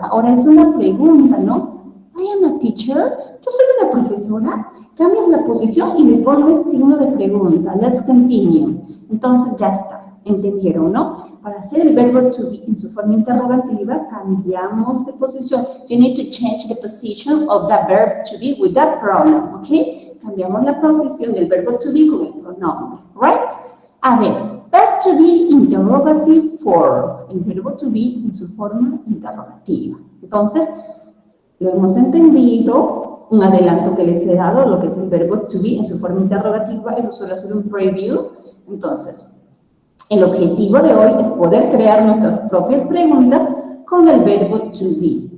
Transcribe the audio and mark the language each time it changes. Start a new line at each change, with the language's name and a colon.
Spanish: Ahora es una pregunta, ¿no?
English: I am a teacher.
Spanish: Yo soy una profesora. Cambias la posición y le pones signo de pregunta.
English: Let's continue.
Spanish: Entonces ya está. ¿Entendieron, no? Para hacer el verbo to be en su forma interrogativa, cambiamos de posición.
English: You need to change the position of the verb to be with that pronoun, ¿ok?
Spanish: Cambiamos la posición del verbo to be con el pronombre, right?
English: A ver, verb to be interrogative form.
Spanish: El verbo to be en su forma interrogativa. Entonces, lo hemos entendido. Un adelanto que les he dado, lo que es el verbo to be en su forma interrogativa, eso suele ser un preview. Entonces, el objetivo de hoy es poder crear nuestras propias preguntas con el verbo to be.